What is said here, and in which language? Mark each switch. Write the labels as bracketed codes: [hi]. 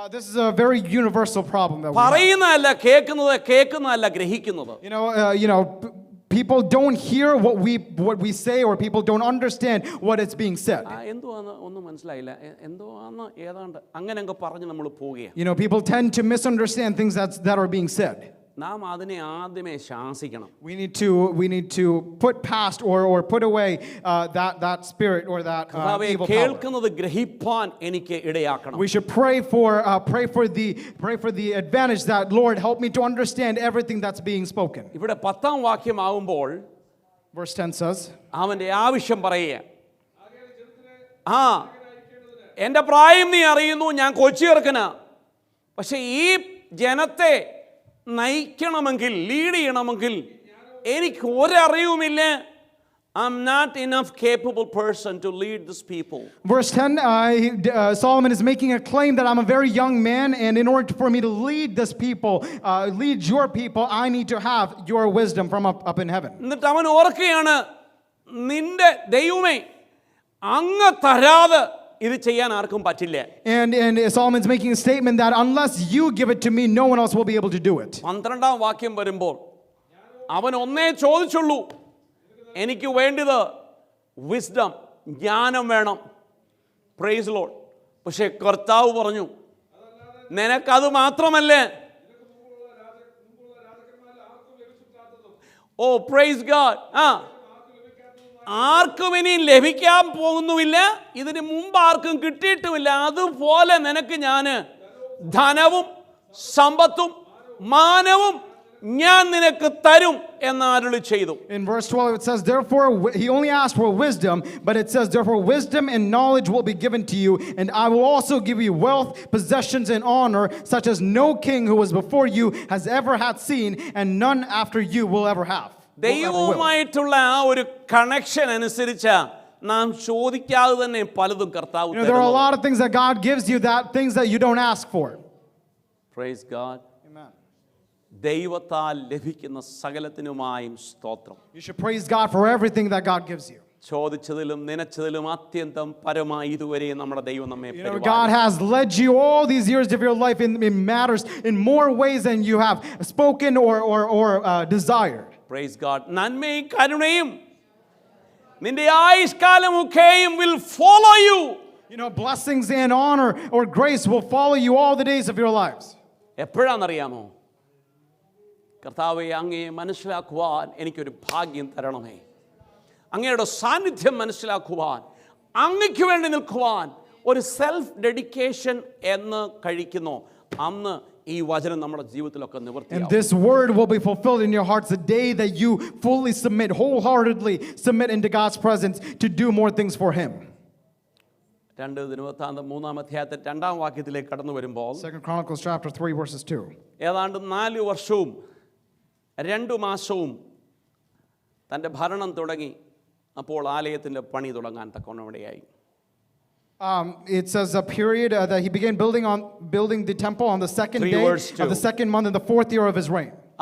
[en] This is a very universal problem that we have. [ml] പറയുന്നതല്ല കേൾക്കുന്നതല്ല ഗ്രഹിക്കുന്നത്. [en] You know, people don't hear what we say, or people don't understand what is being said. [ml] എന്തുവാന്ന് ഒന്നും മനസ്സിലായില്ല, എന്തുവാന്ന് ഏതാണ്ട് അങ്ങനെ പറഞ്ഞ് നമ്മൾ പോവുകയാണ്. [en] You know, people tend to misunderstand things that are being said. [ml] നാം അതിനെ ആദ്യമേ ശാസിക്കണം. [en] We need to put past or put away that spirit or that evil power. [ml] കേൾക്കുന്നത് ഗ്രഹിപ്പാൻ എനിക്ക് ഇടയാക്കണം. [en] We should pray for the advantage that Lord help me to understand everything that's being spoken. [ml] ഇവിടെ 10-ാം വാക്യം ആവുമ്പോൾ [en] Verse 10 says, [ml] അവന്റെ ആവശ്യം പറയുക. എൻ്റെ പ്രായം നീ അറിയുന്നു, ഞാൻ കൊച്ചിയിറക്കനാ. പക്ഷെ ഈ ജനത്തെ നയിക്കണമെങ്കിൽ, ലീഡ് ചെയ്യണമെങ്കിൽ എനിക്ക് ഒരറിവുമില്ല. [en] I'm not enough capable person to lead this people. Verse 10, Solomon is making a claim that I'm a very young man, and in order for me to lead this people, lead your people, I need to have your wisdom from up in heaven. [ml] എന്നിട്ട് അവൻ ഓർക്കുകയാണ്, നിന്റെ ദൈവമേ അങ്ങ് തരാതെ ഇത് ചെയ്യാൻ ആർക്കും പറ്റില്ല. [en] And Solomon's making a statement that unless you give it to me, no one else will be able to do it. [ml] 12-ാം വാക്യം വരുമ്പോൾ അവൻ ഒന്നേ ചോദിച്ചുള്ളൂ, എനിക്ക് വേണ്ടത് വിസ്ഡം, ജ്ഞാനം വേണം. [en] Praise Lord. [ml] പക്ഷേ കർത്താവ് പറഞ്ഞു, നിനക്കത് മാത്രമല്ല, [en] oh praise God, [ml] ആർക്കും ഇനി ലഭിക്കാൻ പോകുന്നുമില്ല, ഇതിന് മുമ്പ് ആർക്കും കിട്ടിയിട്ടുമില്ല. അതുപോലെ നിനക്ക് ഞാൻ ധനവും സമ്പത്തും മാനവും ഞാൻ നിനക്ക് തരും എന്ന് അരുളി ചെയ്തു. [en] In verse 12 it says, therefore he only asked for wisdom, but it says, therefore wisdom and knowledge will be given to you, and I will also give you wealth, possessions, and honor, such as no king who was before you has ever had seen, and none after you will ever have. [ml] ദൈവവുമായിട്ടുള്ള ആ ഒരു connection അനുസരിച്ച് നാം ചോദിക്കാതെ തന്നെ പലതും കർത്താവ്. [en] There are a lot of things that God gives you, that things that you don't ask for. Praise God. Amen. [ml] ദൈവത്താൽ ലഭിക്കുന്ന സകലത്തിനുമായും സ്തോത്രം. [en] You should praise God for everything that God gives you. [ml] ചോദിച്ചതിലും നനച്ചതിലും അത്യന്തം പരമായി ഇതുവരെ നമ്മുടെ ദൈവം നമ്മെ [en] You know, God has led you all these years of your life in matters in more ways than you have spoken or desired. Praise God. [ml] നന്മയും കരുണയും നിന്റെ ആയുഷ്കാലമൊക്കെയും [en] will follow you. You know, blessings and honor or grace will follow you all the days of your lives. [ml] എപ്പോഴാണെന്നറിയാമോ? കർത്താവേ, അങ്ങയെ മനസ്സിലാക്കുവാൻ എനിക്കൊരു ഭാഗ്യം തരണമേ. അങ്ങയുടെ സാന്നിധ്യം മനസ്സിലാക്കുവാൻ, അങ്ങയ്ക്ക് വേണ്ടി നിൽക്കുവാൻ ഒരു സെൽഫ് ഡെഡിക്കേഷൻ എന്ന് കഴിക്കുന്നു. അന്ന് ഈ വചനം നമ്മുടെ ജീവിതത്തിലൊക്കെ [en] And [ml] നിവർത്തിയാവും. [en] this word will be fulfilled in your hearts the day that you fully submit, wholeheartedly submit into God's presence to do more things for Him. [ml] 2 ദിനവൃത്താന്തം 3-ാം അധ്യായത്തിൽ 2-ാം വാക്യത്തിലേക്ക് കടന്നു വരുമ്പോൾ [en] 2 Chronicles chapter 3 verses 2. [ml] ഏതാണ്ട് 4 വർഷവും 2 മാസവും തൻ്റെ ഭരണം തുടങ്ങി. അപ്പോൾ ആലയത്തിൻ്റെ പണി തുടങ്ങാൻ തക്കവണ്ണമിടയായി. [en] It says a period that he began building the temple on the second 3 day verse 2. of the second month in the 4th year of his reign.